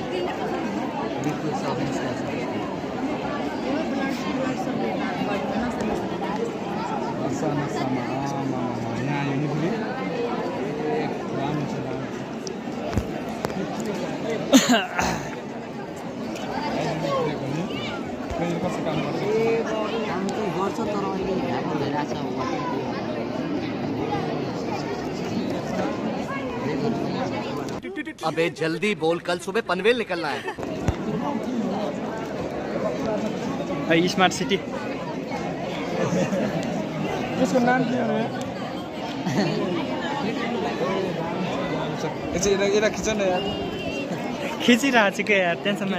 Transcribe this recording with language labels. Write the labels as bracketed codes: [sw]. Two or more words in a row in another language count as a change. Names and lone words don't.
[ne] यहाँ यो नि फेरि राम्रो छ कस्तो काम गर्छ तर अहिले भ्याएको भइरहेछ [hi] अबे जल्दी बोल, कल सुबह पनवेल निकलना है। [en] smart city [ne] त्यसको नाम के हो यता खिच न यार खिचिरहेको छु के यार टेन्सन नलिनु